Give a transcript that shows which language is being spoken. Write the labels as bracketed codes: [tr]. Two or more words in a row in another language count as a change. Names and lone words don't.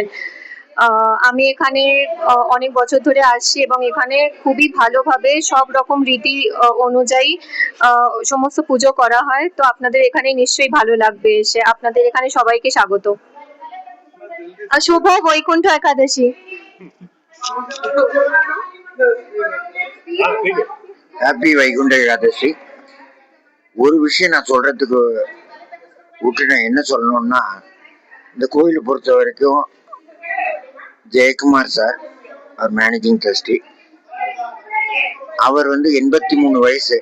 [bn] আমি এখানে অনেক বছর ধরে আসছি এবং এখানে খুবই ভালোভাবে সব রকম রীতি অনুযায়ী সমস্ত পুজো করা হয়। তো আপনাদের এখানে নিশ্চয়ই ভালো লাগবে এসে। আপনাদের এখানে সবাইকে স্বাগত। শুভ বৈকুণ্ঠ একাদশী। [ta] ஹாப்பி வைகுண்ட ஏகாதசி. ஒரு விஷயம் நான் சொல்றதுக்கு விட்டுட்டேன். என்ன சொல்லணும்னா, இந்த கோயிலை பொறுத்த வரைக்கும் ஜெயக்குமார் சார், அவர் [en] managing trustee, [ta] அவர் 83 வயசு.